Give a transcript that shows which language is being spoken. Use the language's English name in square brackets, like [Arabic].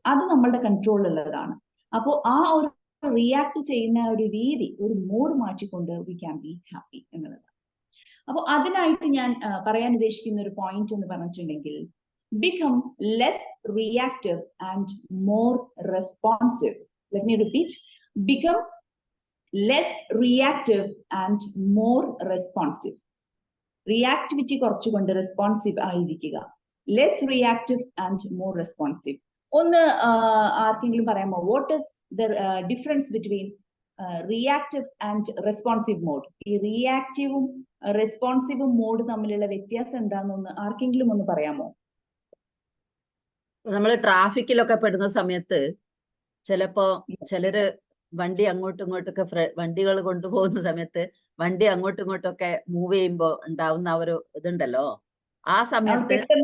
[Malayalam] അത് നമ്മളുടെ കൺട്രോളിലുള്ളതാണ്. അപ്പോൾ ആ ഒരു റിയാക്ട് ചെയ്യുന്ന ഒരു രീതി, ഒരു മോഡ് മാറ്റിക്കൊണ്ട് [English] we can be happy [Malayalam] എന്നുള്ളത്. അപ്പോൾ അതിനായിട്ട് ഞാൻ പറയാൻ ഉദ്ദേശിക്കുന്ന ഒരു പോയിന്റ് എന്ന് പറഞ്ഞിട്ടുണ്ടെങ്കിൽ, [English] become less reactive and more responsive. Let me repeat. Become less reactive and more responsive. [Malayalam] Reactivity കുറച്ചുകൊണ്ട് റെസ്പോൺസീവ് ആയിരിക്കുക. [English] Less reactive and more responsive. [Malayalam] ഒന്ന് ആർക്കെങ്കിലും പറയാമോ, [English] what is the difference between reactive and responsive mode? [Malayalam] ഈ റിയാക്റ്റീവും റെസ്പോൺസീവും mode തമ്മിലുള്ള വ്യത്യാസം എന്താണെന്ന് ആർക്കെങ്കിലും ഒന്ന് പറയാമോ? നമ്മൾ ട്രാഫിക്കിലൊക്കെ പെടുന്ന സമയത്ത് ചിലപ്പോ ചിലര് വണ്ടി അങ്ങോട്ടും ഇങ്ങോട്ടൊക്കെ വണ്ടികൾ കൊണ്ടുപോകുന്ന സമയത്ത് വണ്ടി അങ്ങോട്ടും ഇങ്ങോട്ടൊക്കെ മൂവ് ചെയ്യുമ്പോ ഉണ്ടാവുന്ന ഒരു ഇതുണ്ടല്ലോ, ആ സമയത്ത്